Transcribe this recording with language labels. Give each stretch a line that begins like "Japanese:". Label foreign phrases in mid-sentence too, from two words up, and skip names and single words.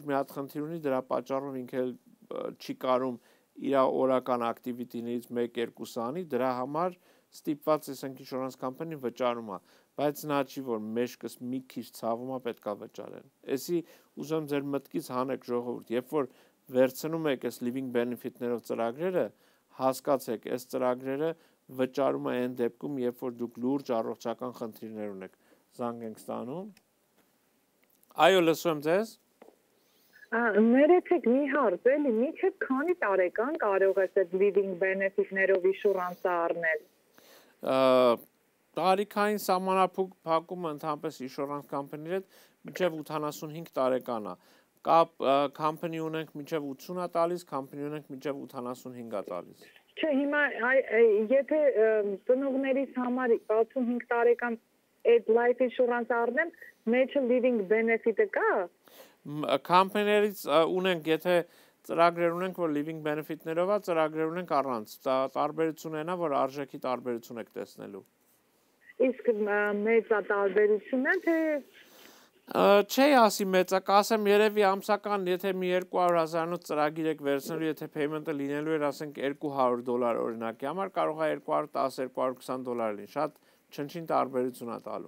Armenian: մի հատ խնդիր ունի, դրա պատճառով ինքը չի կարում իր օրական activity-ներից 1-2 անի, դրա համար ստիպված ասենք
English: insurance company
Armenian: վճարում է, բայց նա չի որ մեջքս մի քիչ ցավում է պետքա վճարեն։ Էսի ուզում ձեր մտքից հանեք ժողովուրդ, երբ որ վերցնում եք այս
English: living benefit-
Armenian: ներով ծրագրերը, հասկացեք, այս ծրագրերը վճարում է այն դեպքում, երբ որ դուք լուրջ առողջական խնդիրներ ունեք։ Զանգ ենք ստանում։ Այո, լսում եմ ձեզ։ Ներեցեք մի հարց, էլի, միչև քանի տարեկան կարող ես այդ
English: living benefit-
Armenian: ներով insurance առնել։ Տարիքային սահմանափակումը ընդհանրապես
English: insurance company-
Armenian: ները մինչև 85 տարեկան է։ Կապ company ունենք մինչև 80 է տալիս, company ունենք մինչև 85 է տալիս։ Չէ, հիմա եթե ծնողներիս համար 65 տարեկան այդ
English: life insurance
Armenian: առնեմ, մեջը
English: living benefit-
Armenian: ը կա։ Company-ներից ունենք, եթե ծրագրեր ունենք, որ
English: living benefit-
Armenian: ներով է, ծրագրեր ունենք առանց։ Տարբերությունը նա, որ արժեքի տարբերություն եք տեսնելու։ Իսկ մեծ տարբերությունն է, թե Չի ասի մեծա, կասեմ երևի ամսական, եթե մի 200,000-ից ծրագիր եք վերցնելու, եթե payment-ը լինելու էր, ասենք $200 օրինակի համար, կարող է $210-220 լինի, շատ չնչին տարբերություն է տալու։